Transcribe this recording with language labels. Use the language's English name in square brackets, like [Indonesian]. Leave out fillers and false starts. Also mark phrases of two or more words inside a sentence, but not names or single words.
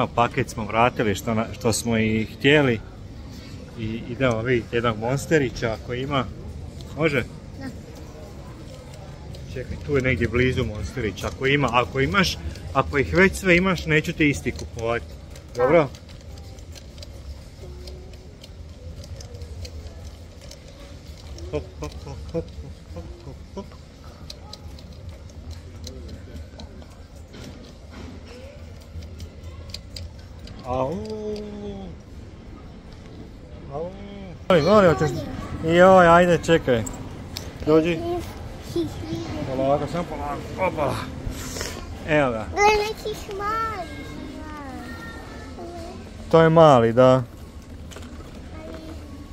[Croatian] Paket smo vratili što smo i htjeli. I idemo vidjeti jednog monsterića ako ima. Može? Da. Čekaj, tu je negdje blizu monsterić. Ako imaš, ako ih već sve imaš, neću ti isti kupovati. Dobro? Hop, hop, hop, hop, hop, hop, hop. Au. Molim te. Joj, ajde, čekaj. Dođi. Polako, samo polako. Opa. Evo ga. Gle, nekih mali. To je mali, da.